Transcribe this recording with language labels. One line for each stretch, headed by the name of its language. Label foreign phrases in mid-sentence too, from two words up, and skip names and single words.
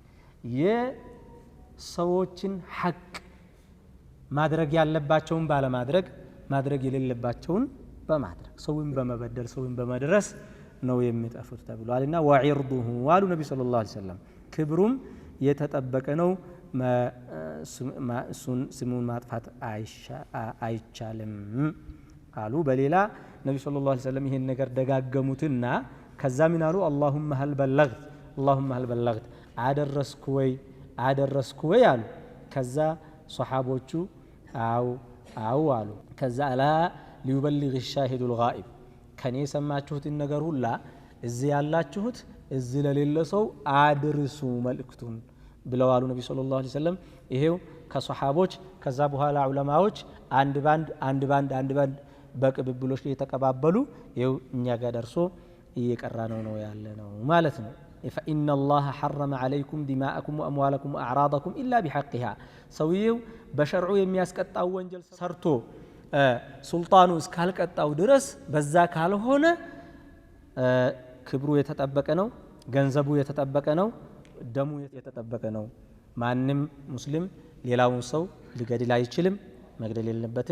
Amharic: የሰዎችን ሐቅ ማድረግ ያለባቸውን ባለማድረግ ማድረግ የሌለባቸውን በማድረግ ሰውን በመበደል ሰውን በመድረስ ነው የሚጠፉት ተብሏልና ወዒርዱሁ አሉ ነቢ
Arabic: صلى الله عليه وسلم
Amharic: ክብሩም የተጠበቀ ነው ስሙን ማጥፋት አይቻልም አሉ በሌላ ነቢ
Arabic: صلى الله عليه وسلم
Amharic: ይሄን ነገር ደጋገሙትና ከዛ ምን አሉ
Arabic: اللهم هل بلغت
Amharic: አደረስኩ ወይ አሉ ከዛ ሷሃቦቹ አው አሉ ከዛ
Arabic: ألا ليبلغ الشاهد الغائب
Amharic: ከኔ ሰማችሁትን ነገር ሁላ እዚህ ያላችሁት እዚህ ለሌለ ሰው አድርሱ መልእክቱን ብለዋሉ ነቢ
Arabic: صلى الله عليه وسلم
Amharic: ይሄው ከሷሃቦች ከዛ በኋላ ዑለማዎች አንድ ባንድ በቅብብሎች እየተቀባበሉ ይሄው እኛ ጋር ደርሶ እየቀራ ነው ያለ ነው ማለት ነው
Arabic: فإن الله حرم عليكم دماءكم وأموالكم وأعراضكم إلا بحقها سويو بشرعو
Amharic: የሚያስቀጣው ወንጀል ሰርቶ ሱልጣኑ እስካልቀጣው ድረስ በዛ ካልሆነ ክብሩ የተጠበቀ ነው ገንዘቡ የተጠበቀ ነው ደሙ የተጠበቀ ነው ማንም ሙስሊም ሌላውን ሰው ሊገድል አይችልም መግደል የለበትም